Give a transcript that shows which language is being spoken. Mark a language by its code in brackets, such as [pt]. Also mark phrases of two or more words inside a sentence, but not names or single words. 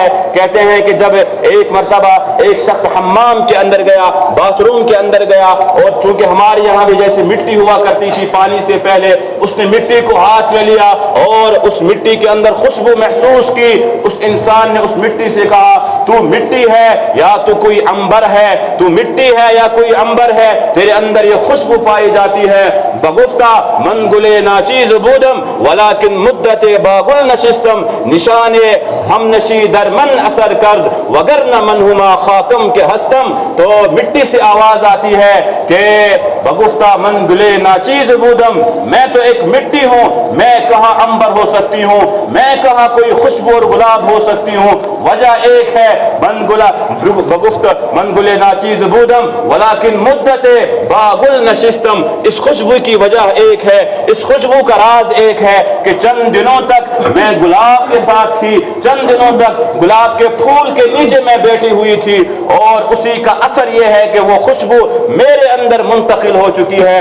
[ur] کہتے ہیں کہ جب ایک مرتبہ ایک شخص حمام کے اندر گیا، باتھ روم کے اندر گیا، اور چونکہ ہمارے یہاں بھی جیسے مٹی ہوا کرتی تھی پانی سے پہلے، اس نے مٹی کو ہاتھ میں لیا اور اس مٹی کے اندر خوشبو محسوس کی۔ اس انسان نے اس مٹی سے کہا تو مٹی ہے یا تو کوئی عنبر ہے، تو مٹی ہے یا کوئی عنبر ہے، تیرے اندر یہ خوشبو پائی جاتی ہے۔ [fa] بگفتہ من گلے ناچیز بودم ولیکن مدت باغل نشستم، نشان ہم نشی در من اثر کرد وگرنہ من ہما خاکم کے ہستم۔ [ur] تو مٹی سے آواز آتی ہے کہ [fa] بگفتہ من گلے ناچیز بودم، [ur] میں تو ایک مٹی ہوں، میں کہاں عنبر ہو سکتی ہوں، میں کہاں کوئی خوشبو اور گلاب ہو سکتی ہوں۔ وجہ ایک ہے، [fa] بگفت من گلے ناچیز بودم ولیکن مدت باغل نشستم، [ur] اس خوشبو کی وجہ ایک ہے، اس خوشبو کا راز ایک ہے کہ چند دنوں تک میں گلاب کے ساتھ تھی، چند دنوں تک گلاب کے پھول کے نیچے میں بیٹھی ہوئی تھی، اور اسی کا اثر یہ ہے کہ وہ خوشبو میرے اندر منتقل ہو چکی ہے۔